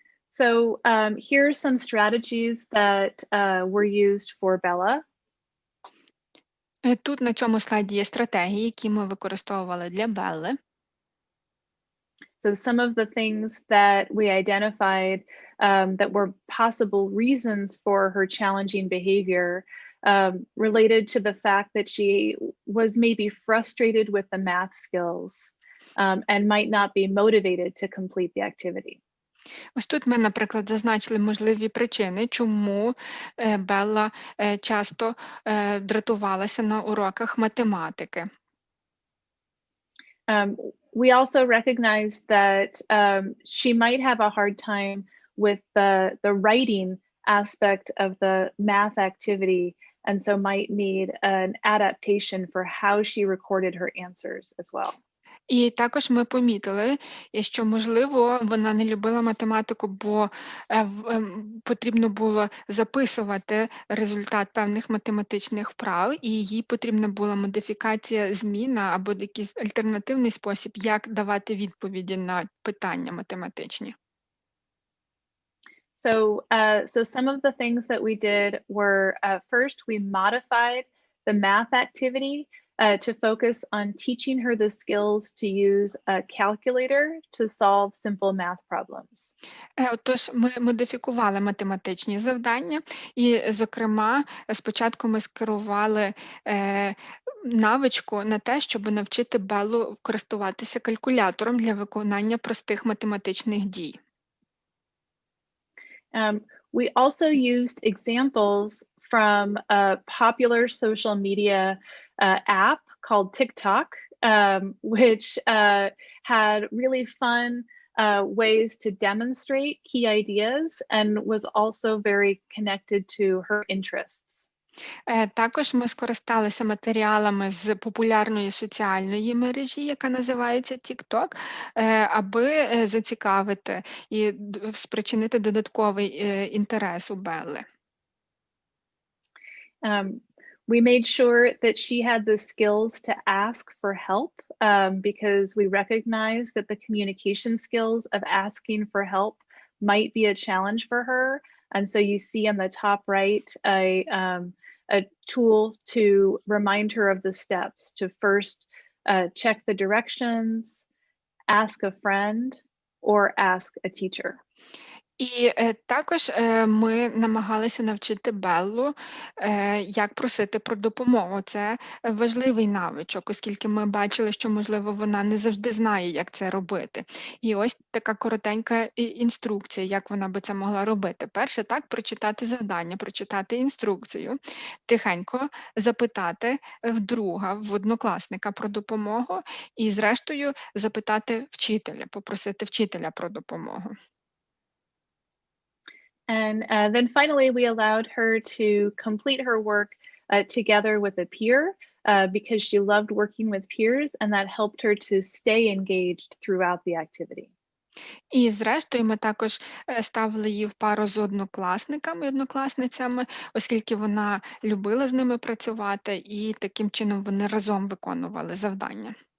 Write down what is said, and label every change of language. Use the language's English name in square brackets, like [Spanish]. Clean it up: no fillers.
[English] So here are some strategies that were used for Bella. [Ukrainian] Тут на цьому слайді є стратегії, які ми використовували для Белли. [English] So some of the things that we identified that were possible reasons for her challenging behavior related to the fact that she was maybe frustrated with the math skills and might not be motivated to complete the activity. [Ukrainian] Ось тут ми, наприклад, зазначили можливі причини, чому Белла часто дратувалася на уроках математики. [English] We also recognize that she might have a hard time with the writing aspect of the math activity, and so might need an adaptation for how she recorded her answers as well. [Ukrainian] І також ми помітили, що, можливо, вона не любила математику, бо потрібно було записувати результат певних математичних вправ, і їй потрібна була модифікація, зміна або якийсь альтернативний спосіб, як давати відповіді на питання математичні. [English] So some of the things that we did were first we modified the math activity to focus on teaching her the skills to use a calculator to solve simple math problems. [Ukrainian] Отож, ми модифікували математичні завдання, і, зокрема, спочатку ми скерували навичку на те, щоб навчити Беллу користуватися калькулятором для виконання простих математичних дій. [English] We also used examples from a popular social media app called TikTok, which had really fun ways to demonstrate key ideas and was also very connected to her interests. [Ukrainian] Також ми скористалися матеріалами з популярної соціальної мережі, яка називається TikTok, аби зацікавити і спричинити додатковий інтерес у Белли. [English] We made sure that she had the skills to ask for help because we recognize that the communication skills of asking for help might be a challenge for her. And so you see on the top right a tool to remind her of the steps to first check the directions, ask a friend, or ask a teacher. [Ukrainian] І також ми намагалися навчити Беллу, як просити про допомогу. Це важливий навичок, оскільки ми бачили, що, можливо, вона не завжди знає, як це робити. І ось така коротенька інструкція, як вона би це могла робити. Перше, так, прочитати завдання, прочитати інструкцію, тихенько запитати в друга, в однокласника про допомогу і, зрештою, запитати вчителя, попросити вчителя про допомогу. [English] And then finally, we allowed her to complete her work together with a peer because she loved working with peers, and that helped her to stay engaged throughout the activity. [Ukrainian] І, зрештою, ми також ставили її в пару з однокласниками і однокласницями, оскільки вона любила з ними працювати, і таким чином вони разом виконували завдання.